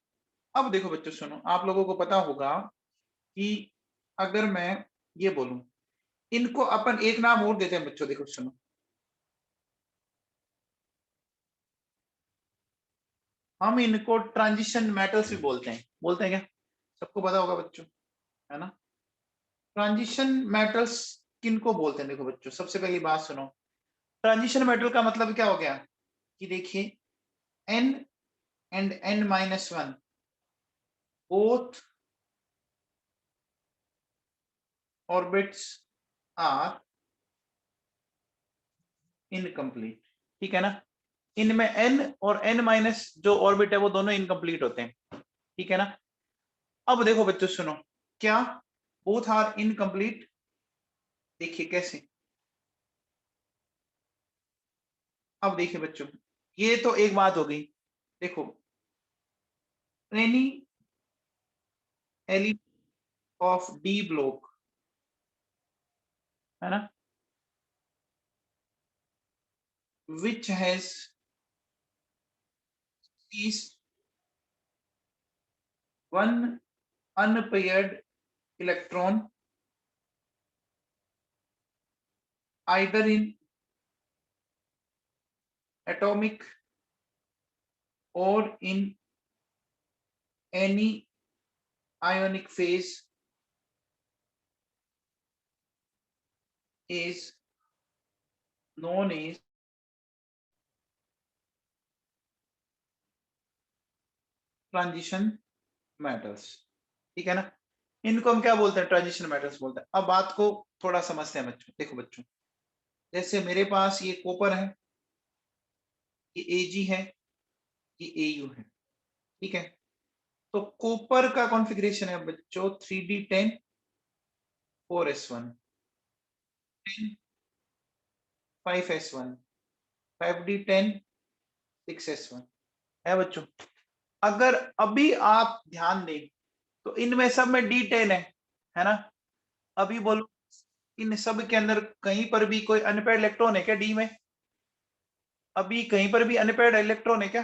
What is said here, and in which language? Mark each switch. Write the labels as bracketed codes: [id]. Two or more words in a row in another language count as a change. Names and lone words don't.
[hi] अब देखो बच्चों सुनो, आप लोगों को पता होगा कि अगर मैं ये बोलूं, इनको अपन एक नाम और देते हैं बच्चों, देखो सुनो, हम इनको [en] transition metals [hi] भी बोलते हैं क्या? सबको पता होगा बच्चों, है ना? [en] transition metals [hi] किनको बोलते हैं? देखो बच्चों, सबसे पहली बात सुनो, [en] transition metal [hi] का मतलब क्या हो गया कि देखिए, [en] n and n-1 both orbits are incomplete, [hi] ठीक है ना? इनमें n और n माइनस जो ऑर्बिट है वो दोनों इनकम्प्लीट होते हैं, ठीक है ना? अब देखो बच्चों सुनो, क्या [en] both are incomplete? [hi] देखिए कैसे, अब देखिए बच्चों, ये तो एक बात हो गई। [en] देखो, any element of d block, [hi] है ना, [en] which has is one unpaired electron either in atomic or in any ionic phase is known as transition metals, [hi] ठीक है ना? इनको हम क्या बोलते हैं? [en] transition metals [hi] बोलते हैं। अब बात को थोड़ा समझते हैं बच्चों। देखो बच्चों, जैसे मेरे पास ये कॉपर है, ये Ag है, ये Au है, ठीक है? तो कॉपर का कॉन्फ़िगरेशन है बच्चों 3d10 4s1, 10 5s1, 5d10 6s1, है बच्चों। अगर अभी आप ध्यान दें तो इनमें सब में D10 है ना? अभी बोलो, इन सब के अंदर कहीं पर भी कोई [en] unpaired electron [hi] है क्या डी में? अभी कहीं पर भी [en] unpaired electron [hi] है क्या?